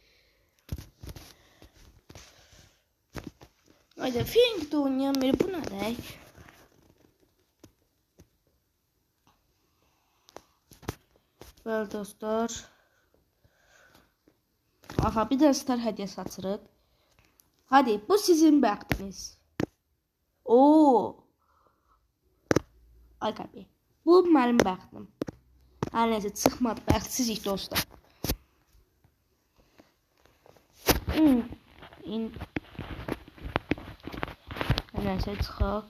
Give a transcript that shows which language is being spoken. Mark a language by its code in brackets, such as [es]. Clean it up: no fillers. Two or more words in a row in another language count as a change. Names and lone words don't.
[tr] Haydi Fink de oynayamıyor. Bu ne de? Böyle dostlar. [az] Aha, bir de star hediyesi açırıq. Hadi, bu sizin bəxtiniz. Oo. Ay qəbi. Bu mənim bəxtim. Hər neysə çıxmadı. Bəxtsizlik dostlar. Hər neysə çıxaq.